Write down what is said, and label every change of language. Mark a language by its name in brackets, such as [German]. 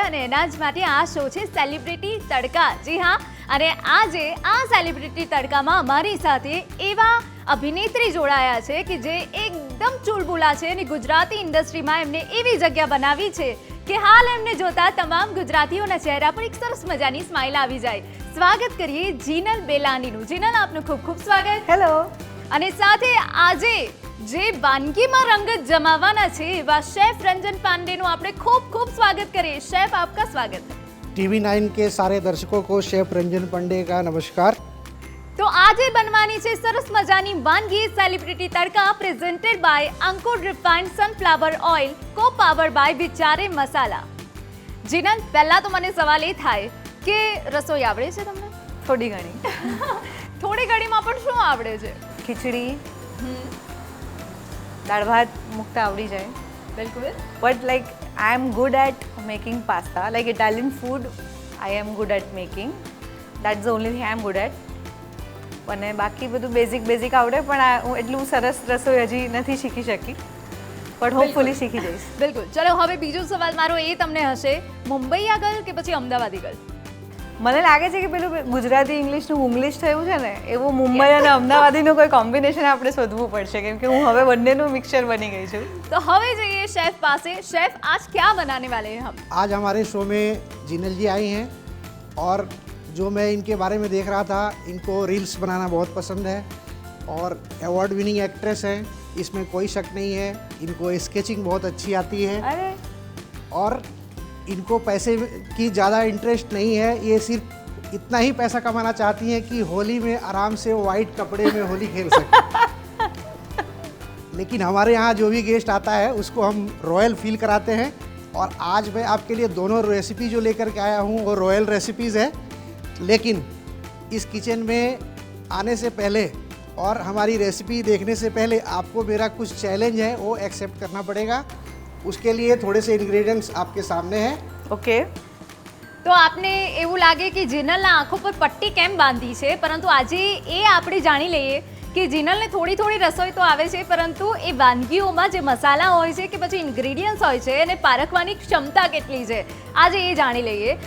[Gujarati] અને એના જ માટે આ શો છે સેલિબ્રિટી તડકા. જી હા, અને આજે આ સેલિબ્રિટી તડકામાં અમારી સાથે એવા અભિનેત્રી જોડાયા છે કે જે એકદમ ચુલબુલા છે અને ગુજરાતી ઇન્ડસ્ટ્રીમાં એમને એવી જગ્યા બનાવી છે કે હાલ એમને જોતા તમામ ગુજરાતીઓના ચહેરા પર એક સરસ મજાની સ્માઇલ આવી જાય. સ્વાગત કરીએ જીનલ બેલાનીનું. જીનલ, આપનું ખૂબ ખૂબ સ્વાગત. હેલો. અને સાથે આજે જે વાનગીમાં રંગત જમાવવાના છે એવા શેફ रंजन पांडे નું આપણે ખૂબ ખૂબ સ્વાગત કરીએ. [Hindi] शेफ, आपका स्वागत है. TV9 के सारे दर्शकों को शेफ रंजन पांडे का नमस्कार. [Gujarati] તો આજે બનવાની છે સરસ મજાની વાનગી celebrity Tadka, presented by Ankur refined sunflower oil, co powered by વિચારે મસાલા. જીનલ, પહેલા તો મને સવાલ એ થાય કે રસોઈ આવડે છે તમને? થોડી ઘણી. થોડી ઘણીમાં પણ શું આવડે છે? ખીચડી, દાળ ભાત મૂકતા આવડી જાય. બિલકુલ. [English] But like I am good at making pasta. Like Italian food I am good at making. That's the only thing I am good at. [Gujarati] અને બાકી બધું બેઝિક આવડે, પણ હું એટલું સરસ રસોઈ હજી નથી શીખી શકી, પણ હોપફુલી શીખી જઈશ. બિલકુલ. ચલો, હવે બીજો સવાલ મારો એ તમને હશે, મુંબઈ આગળ કે પછી અમદાવાદ આગળ? મને લાગે છે કે પેલું ગુજરાતી ઇંગ્લિશનું ઇંગ્લિશ થયું છે ને, એવું મુંબઈ અને અમદાવાદીનું કોઈ કોમ્બિનેશન આપણે શોધવું પડશે, કેમ કે હું હવે બંનેનું મિક્સચર બની ગઈ છું. તો હવે જઈએ શેફ પાસે. [Hindi] શેફ, आज क्या बनाने वाले हैं हम? आज हमारे शो में जिनल जी आई हैं और जो मैं इनके बारे में देख रहा था, इनको रील्स बनाना बहुत पसंद है और अवार्ड विनिंग एक्ट्रेस हैं, इसमें कोई शक नहीं है. इनको स्केचिंग बहुत अच्छी आती है. અરે और इनको पैसे की ज़्यादा इंटरेस्ट नहीं है. ये सिर्फ इतना ही पैसा कमाना चाहती हैं कि होली में आराम से वाइट कपड़े में होली खेल सकें. लेकिन हमारे यहाँ जो भी गेस्ट आता है उसको हम रॉयल फील कराते हैं. और आज मैं आपके लिए दोनों रेसिपी जो लेकर के आया हूँ वो रॉयल रेसिपीज़ है. लेकिन इस किचन में आने से पहले और हमारी रेसिपी देखने से पहले आपको मेरा कुछ चैलेंज है वो एक्सेप्ट करना पड़ेगा. उसके लिए थोड़े से इंग्रेडिएंट्स आपके सामने हैं. ઓકે. [Gujarati] તો આપને એવું લાગે કે જીનલના આંખો પર પટ્ટી કેમ બાંધી છે, પરંતુ આજે એ આપણે જાણી લઈએ કે જીનલને થોડી થોડી રસોઈ તો આવે છે, પરંતુ એ વાનગીઓમાં જે મસાલા હોય છે કે પછી ઇન્ગ્રેડિયન્ટ્સ હોય છે એને પારખવાની ક્ષમતા કેટલી છે, આજે એ જાણી લઈએ.